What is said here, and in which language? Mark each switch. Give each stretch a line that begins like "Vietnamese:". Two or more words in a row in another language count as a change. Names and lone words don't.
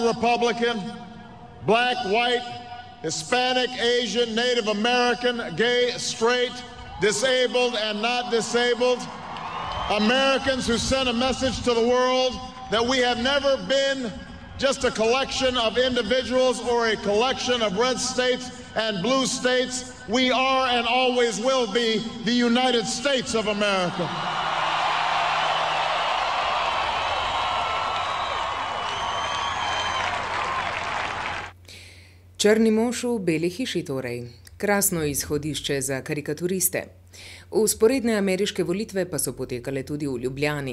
English: Republican, black, white, Hispanic, Asian, Native American, gay, straight, disabled and not disabled, Americans who sent a message to the world that we have never been just a collection of individuals or a collection of red states and blue states. We are and always will be the United States of America.
Slovenian: Črni mož v beli hiši torej. Krasno izhodišče za karikaturiste. Vzporedne ameriške volitve pa so potekale tudi v Ljubljani.